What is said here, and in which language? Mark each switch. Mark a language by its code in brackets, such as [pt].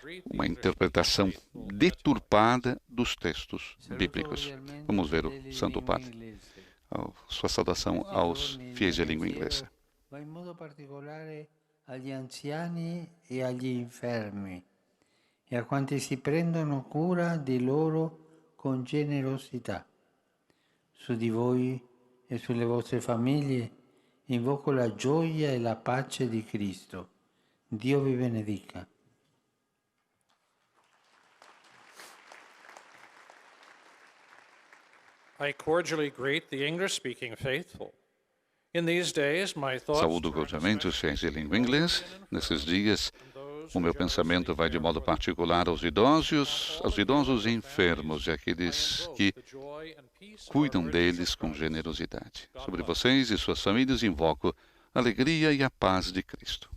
[pt] Uma interpretação deturpada dos textos bíblicos. Vamos ver o Santo Padre. Sua saudação aos fiéis de língua inglesa. [it] In modo particolare agli anziani e agli infermi e a quanti si prendono cura di loro con generosità. Su di voi e sulle vostre famiglie invoco la gioia e la pace di Cristo. Dio vi benedica. [en] I cordially greet the English-speaking faithful. In these days, my thoughts [pt] Saúdo cordialmente os fiéis de língua inglesa. Nesses dias, o meu pensamento vai de modo particular aos idosos e enfermos e àqueles que cuidam deles com generosidade. Sobre vocês e suas famílias invoco a alegria e a paz de Cristo.